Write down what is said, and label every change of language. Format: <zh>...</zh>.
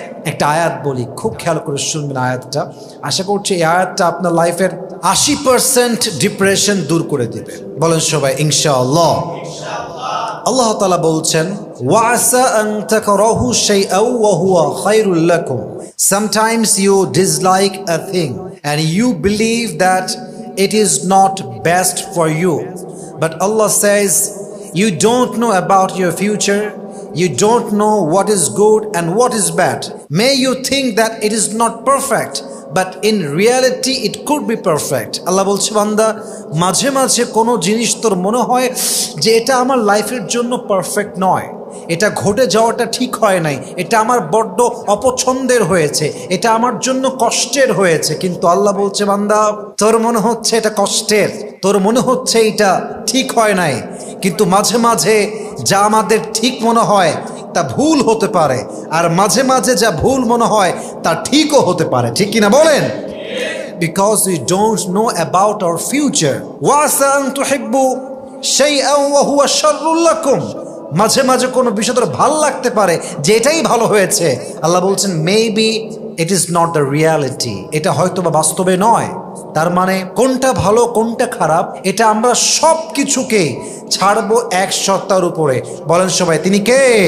<bn>একটা আয়াত বলি, খুব খেয়াল করে শুনবেন আয়াতটা। আশা করছি এই আয়াতটা আপনার লাইফের 80% ডিপ্রেশন দূর করে দিবে। বলেন সবাই ইনশাআল্লাহ। আল্লাহ তাআলা বলছেন,</bn> <ar>ওয়াসা আন তাকরাহু শাইআন ওয়া হুয়া খায়রুল লাকুম।</ar> <en>Sometimes you dislike a thing and you believe that it is not best for you. But Allah says, you don't know about your future. You don't know what is good and what is bad. May you think that it is not perfect, but in reality it could be perfect.</en> <bn>আল্লাহ বলছে, বান্দা, মাঝে মাঝে কোনো জিনিস তোর মনে হয় যে এটা আমার লাইফের জন্য পারফেক্ট নয়, এটা ঘটে যাওয়াটা ঠিক হয় নাই, এটা আমার বড্ড অপছন্দের হয়েছে, এটা আমার জন্য কষ্টের হয়েছে। কিন্তু আল্লাহ বলছে, বান্দা, তোর মনে হচ্ছে এটা কষ্টের, তোর মনে হচ্ছে এটা ঠিক হয় নাই, কিন্তু মাঝে মাঝে যা আমাদের ঠিক মনে হয় তা ভুল হতে পারে, আর মাঝে মাঝে যা ভুল মনে হয় তা ঠিকও হতে পারে। ঠিক কিনা বলেন?</bn> <en>Because we don't know about our future.</en> <ar>ওয়াসা আন তুহিব্বু শাইআন ওয়া হুয়া শাররুল লাকুম।</ar> <bn>মাঝে মাঝে কোনো বিষয় তোর ভালো লাগতে পারে যে এটাই ভালো হয়েছে। আল্লাহ বলছেন,</bn> <en>maybe it is not the reality,</en> <bn>এটা হয়তো বা বাস্তবে নয়। তার মানে কোনটা ভালো কোনটা খারাপ এটা আমরা সব কিছুকে ছাড়বো এক সত্তার উপরে। বলেন সবাই, তিনি কে?</bn>